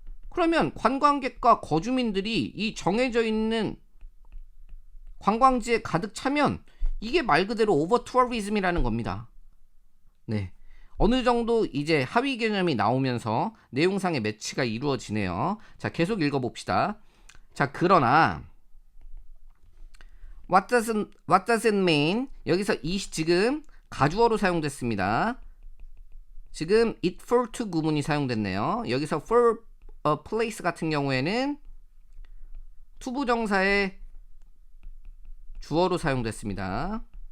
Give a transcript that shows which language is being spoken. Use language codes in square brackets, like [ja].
[ko] 그러면 관광객과 거주민들이 이 정해져 있는 관광지에 가득 차면 이게 말 그대로 오버투어리즘이라는 겁니다. 네. 어느 정도 이제 하위 개념이 나오면서 내용상의 매치가 이루어지네요. 자, 계속 읽어봅시다. [en] 자, [ko] 그러나 [en] what does it mean? [ko] 여기서 지금 가주어로 사용됐습니다. 지금 it for to 구문이 사용됐네요. 여기서 for a place 같은 경우에는 투부정사의 주어로 사용됐습니다.